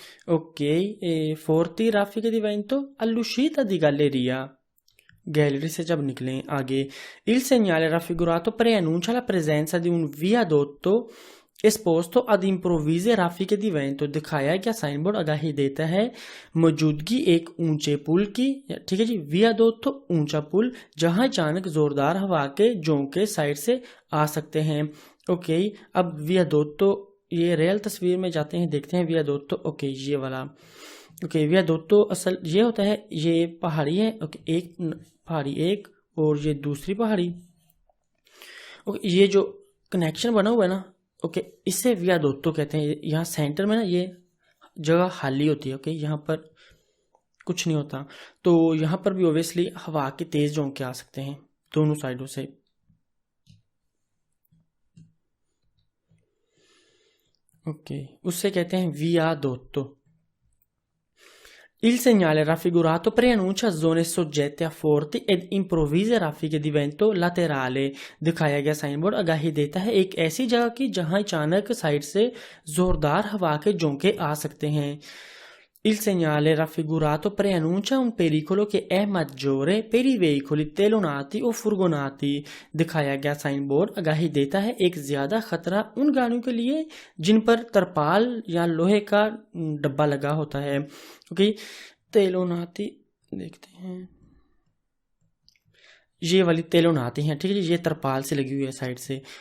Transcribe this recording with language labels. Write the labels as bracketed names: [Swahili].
[Hindi] Okay, forty [Italian] raffiche di vento all'uscita di galleria, [Hindi] gallery से जब निकलें। [Italian] आगे il segnale raffigurato preannuncia la presenza di un viadotto esposto ad improvvise raffiche di vento। [Hindi] दिखाया गया sign board आगाही देता है मौजूदगी एक ऊंचे पुल की, ठीक है जी, वियादोत्तो ऊंचा पुल जहां अचानक जोरदार हवा के झोंके साइड से आ सकते हैं। ओके, अब वियादोत्तो, ये रियल तस्वीर में जाते हैं, देखते हैं वियादोत्तो। ओके, ये वाला, ओके, वियादोत्तो असल ये होता है, ये पहाड़ी है, ओके, एक पहाड़ी एक और ये दूसरी पहाड़ी। ओके, ये जो कनेक्शन बना हुआ है ना, ओके, इसे वियादोत्तो कहते हैं। यहाँ सेंटर में ना ये जगह खाली होती है, ओके, यहाँ पर कुछ नहीं होता, तो यहाँ पर भी ओबियसली हवा के तेज झोंके आ सकते हैं दोनों साइडों से। ओके, उससे कहते हैं वियादोत्तो। [Italian] Il segnale raffigurato preannuncia zone soggette a forti ed improvvise raffiche di vento laterale। [Hindi] दिखाया गया साइन बोर्ड आगाही देता है एक ऐसी जगह की जहां अचानक साइड से जोरदार हवा के झोंके आ सकते हैं। [Italian] Il segnale raffigurato preannuncia un pericolo che è maggiore per i veicoli telonati o furgonati। [Hindi] दिखाया गया साइन बोर्ड आगाही देता है एक ज्यादा खतरा उन गाड़ियों के लिए जिन पर तरपाल या लोहे का डब्बा लगा होता है। ओके, तेलोनाती देखते हैं, ये वाली तेलोनाती है, ठीक है जी, ये तरपाल से लगी हुई है साइड से।